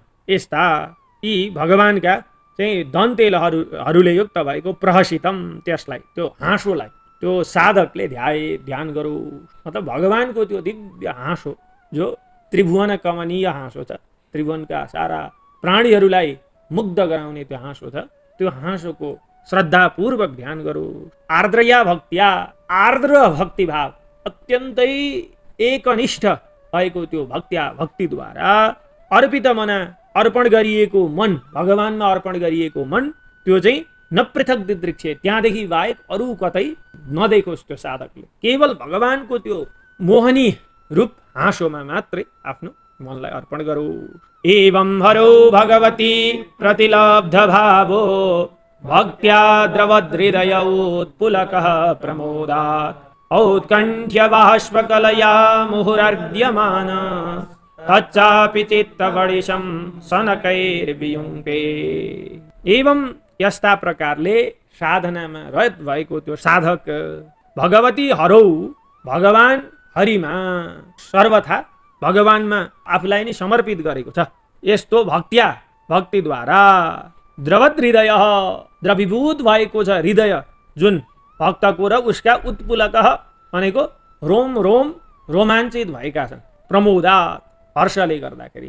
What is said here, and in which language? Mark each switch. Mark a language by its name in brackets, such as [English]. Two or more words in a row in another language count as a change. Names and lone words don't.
[Nepali] यस्ता यी भगवानका चाहिँ दन्ते लहरहरूले युक्त भएको प्रहसितम, त्यसलाई त्यो हाँसोलाई त्यो साधकले ध्यान गरौ। मतलब भगवानको त्यो दिव्य हाँसो जो त्रिभुवन कमनीय हाँसो छ, त्रिभुवनका सारा प्राणीहरूलाई मुग्ध गराउने त्यो हाँसो छ, त्यो हाँसोको श्रद्धापूर्वक ध्यान गरोस्। [Sanskrit] आर्द्रया भक्त्या, [Nepali] आर्द्र भक्तिभाव अत्यन्तै एकनिष्ठ भएको त्यो भक्तिद्वारा अर्पित मना, अर्पण गरिएको मन, भगवानमा अर्पण गरिएको मन त्यो चाहिँ [Sanskrit] न पृथक दिदृक्षे, [Nepali] त्यहाँदेखि बाहेक अरू कतै नदेखोस्। त्यो साधकले केवल भगवानको त्यो मोहनी रूप हाँसोमा मात्रै आफ्नो मनलाई अर्पण गरोस्। [Sanskrit] एवं हरो भगवती प्रतिलब्ध भावो भक्त्या द्रवहृदय उत्पुलकः प्रमोदात् औत्कण्ठ्य बाष्पकलया मुहुरर्द्यमान तच्चापि चित्तवडिशं सनकैर्वियुङ्क्ते। [Nepali] एवं यस्ता प्रकारले साधनामा रत भएको त्यो साधक [Sanskrit] भगवती हरौ, [Nepali] भगवान हरिमा सर्वथा भगवानमा आफूलाई नै समर्पित गरेको छ। यस्तो भक्तिद्वारा द्रवत हृदय, द्रवीभूत भएको छ हृदय जुन भक्तको र उसका उत्पुलक भनेको रोम रोम रोमाञ्चित भएका छन्, प्रमोदात् हर्षले गर्दाखेरि।